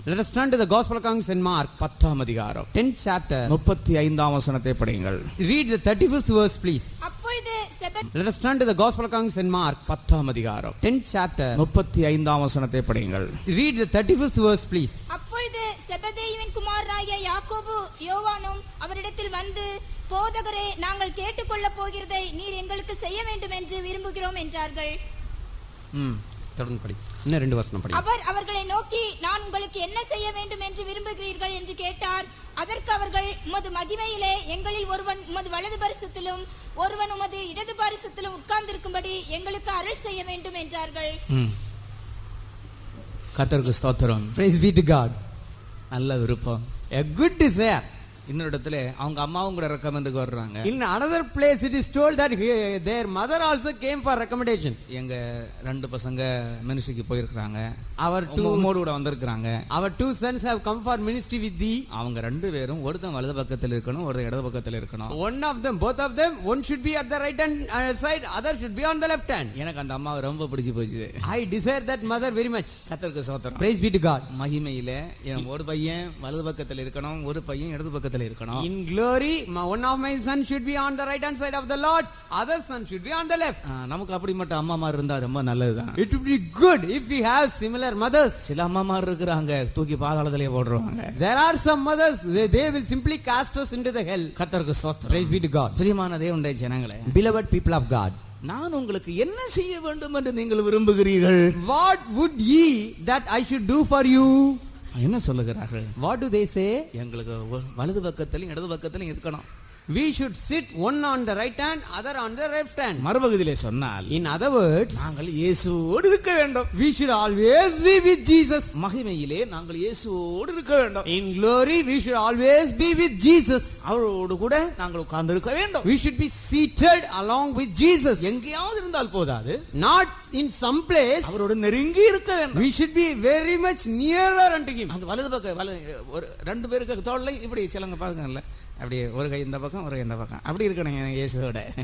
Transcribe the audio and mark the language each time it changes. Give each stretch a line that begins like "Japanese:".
English: Let us turn to the Gospel according to St. Mark,
Tamil: 10ஆம் அதிகாரம்
English: 10th chapter.
Tamil: 35ஆம் வசனத்தை படியுங்கள்.
English: Read the 35th verse, please.
Tamil: அப்பொழுது
English: Let us turn to the Gospel according to St. Mark,
Tamil: 10ஆம் அதிகாரம்
English: 10th chapter.
Tamil: 35ஆம் வசனத்தை படியுங்கள்.
English: Read the 35th verse, please.
Tamil: அப்பொழுது செபதேயுவின் குமாரராகிய யாக்கோபு யோவானும் அவரிடத்தில் வந்து, போதகரே, நாங்கள் கேட்டுக்கொள்ள போகிறதை நீர் எங்களுக்கு செய்ய வேண்டும் என்று விரும்புகிறோம் என்றார்கள். தொடர்ந்து படி. இன்னும் 2 வசனம் படி. அவர் அவர்களை நோக்கி, நான் உங்களுக்கு என்ன செய்ய வேண்டும் என்று விரும்புகிறீர்கள் என்று கேட்டார். அதற்கு அவர்கள், உமது மகிமையிலே எங்களில் ஒருவன் உமது வலது பரிசத்திலும் ஒருவன் உமது இடது பரிசத்திலும் உட்கார்ந்திருக்கும்படி எங்களுக்கு அருள் செய்ய வேண்டும் என்றார்கள். கர்த்தருக்கு ஸ்தோத்திரம்.
English: Praise be to God.
Tamil: நல்ல விருப்பம்.
English: A good desire.
Tamil: இன்னொரு இடத்துல அவங்க அம்மாவும் கூட ரெக்கமெண்டுக்கு வர்றாங்க.
English: In another place it is told that their mother also came for recommendation.
Tamil: எங்க ரெண்டு பசங்க மினிஸ்ட்ரிக்கு போயிருக்காங்க.
English: Our two
Tamil: மோடு கூட வந்திருக்காங்க.
English: Our two sons have come for ministry with thee.
Tamil: அவங்க ரெண்டு பேரும் ஒருத்தன் வலது பக்கத்தில் இருக்கணும், ஒரு இடது பக்கத்தில் இருக்கணும்.
English: One of them, both of them, one should be at the right hand side, other should be on the left hand.
Tamil: எனக்கு அந்த அம்மாவை ரொம்ப பிடிச்சு போச்சு.
English: I desire that mother very much.
Tamil: கர்த்தருக்கு ஸ்தோத்திரம்.
English: Praise be to God.
Tamil: மகிமையிலே ஒரு பையன் வலது பக்கத்தில் இருக்கணும், ஒரு பையன் இடது பக்கத்தில் இருக்கணும்.
English: In glory, one of my sons should be on the right hand side of the Lord, other son should be on the left.
Tamil: நமக்கு அப்படிப்பட்ட அம்மாமார் இருந்தா ரொம்ப நல்லதுதான்.
English: It would be good if we have similar mothers.
Tamil: சில அம்மாமார் இருக்கிறாங்க, தூக்கி பாதாளத்திலே போடுறாங்க.
English: There are some mothers, they will simply cast us into the hell.
Tamil: கர்த்தருக்கு ஸ்தோத்திரம்.
English: Praise be to God.
Tamil: பிரியமான தேவனுடைய ஜனங்களே,
English: Beloved people of God,
Tamil: நான் உங்களுக்கு என்ன செய்ய வேண்டும் என்று நீங்கள் விரும்புகிறீர்கள்?
English: what would ye that I should do for you?
Tamil: என்ன சொல்லுகிறார்கள்?
English: What do they say?
Tamil: எங்களுக்கு வலது பக்கத்திலும் இடது பக்கத்திலும் இருக்கணும்.
English: We should sit one on the right hand, other on the left hand.
Tamil: மறுபகுதியிலே சொன்னால்,
English: In other words,
Tamil: நாங்கள் இயேசுவோடு இருக்க வேண்டும்.
English: we should always be with Jesus.
Tamil: மகிமையிலே நாங்கள் இயேசுவோடு இருக்க வேண்டும்.
English: In glory, we should always be with Jesus.
Tamil: அவரோடு கூட நாங்கள் உட்கார்ந்து இருக்க வேண்டும்.
English: We should be seated along with Jesus.
Tamil: எங்கேயாவது இருந்தால் போதாது,
English: Not in some place.
Tamil: அவரோடு நெருங்கி இருக்க வேண்டும்.
English: We should be very much nearer unto Him.
Tamil: அந்த வலது பக்கம் ஒரு ரெண்டு பேருக்கு தோள்ல இப்படி சிலங்க பாருங்கல்ல, அப்படியே ஒரு கை இந்த பக்கம் ஒரு கை இந்த பக்கம் அப்படி இருக்கணும் இயேசுவோட.